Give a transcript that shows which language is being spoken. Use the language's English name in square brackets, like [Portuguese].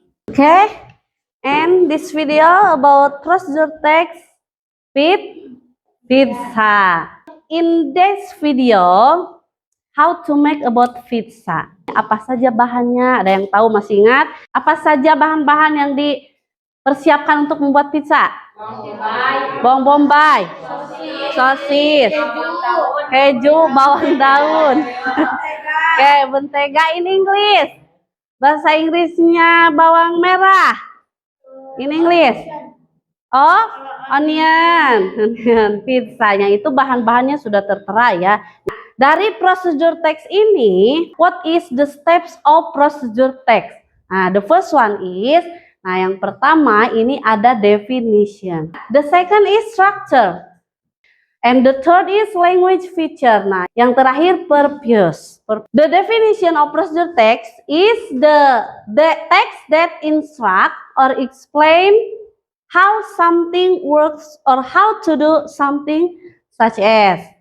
[English] Okay, and this video about procedure text with pizza. In this video, how to make about pizza. [Indonesian] Apa saja bahannya? Ada yang tahu, masih ingat? Apa saja bahan-bahan yang dipersiapkan untuk membuat pizza? Bawang bombay, sosis, keju, bawang daun. [English] Oke, mentega in English. [Indonesian] Bahasa Inggrisnya bawang merah. [English] In English. [Indonesian] Oh, onion. Pizzanya itu bahan-bahannya sudah tertera ya. [English] Dari procedure text ini, what is the steps of procedure text? [Indonesian] Nah, [English] the first one is, [Indonesian] yang pertama ini ada definition. [English] The second is structure. And the third is language feature. Nah, yang terakhir purpose. The definition of procedure text is the text that instruct or explain how something works or how to do something such as.